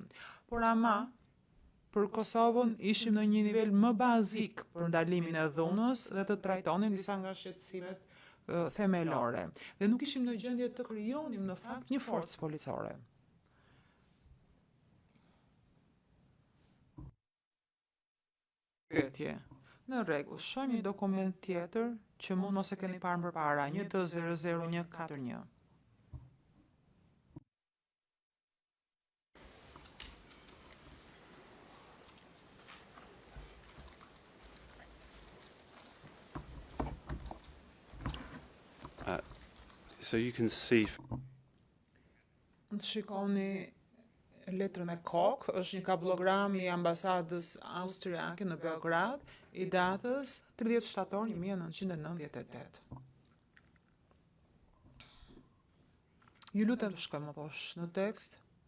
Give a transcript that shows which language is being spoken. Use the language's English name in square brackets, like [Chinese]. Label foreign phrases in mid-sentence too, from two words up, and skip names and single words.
[Albanian] Por ama, për Kosovën ishim në një nivel më bazik për ndalimin e dhunës dhe të trajtonim disa nga shqetësimet themelore. Dhe nuk ishim në gjendje të krijonim në fakt një forcë policore. Pyetje. Në rregull, shohim një dokument tjetër që mund mos e keni parë përpara, 1D00141. [English] So you can see [Albanian] Në shikoni letrën e kokë, është një kablogram i ambasadës austriake në Beograd i datës 30 shtator 1998. Ju lutem të shkojmë më poshtë në tekst.